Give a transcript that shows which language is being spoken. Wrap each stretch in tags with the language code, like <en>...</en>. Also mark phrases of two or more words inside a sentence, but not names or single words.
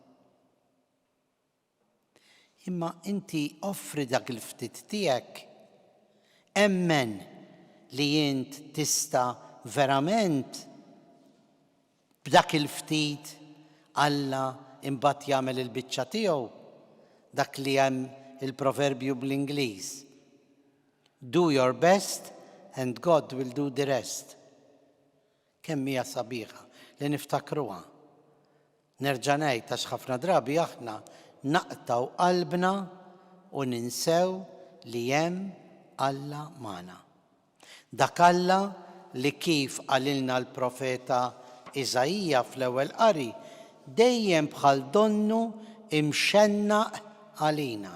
<mt>Imma inti offri dak il-ftit tiegħek, emmen li int tista' verament b'dak il-ftit Alla imbagħad jagħmel il-biċċa tiegħu, dak li hemm il-proverbju bl-Ingliż.</mt> <en>Do your best and God will do the rest.</en> <mt>Kemm hija sabiħa li niftakruha. Nerġa' ngħid għax ħafna drabi aħna naqtaw qalbna u ninsew li hemm Alla magħna. Dak Alla li kif qalilna l-profeta Iżajija fl-ewwel qari dejjem bħal donnu imxennaq għalina.</mt>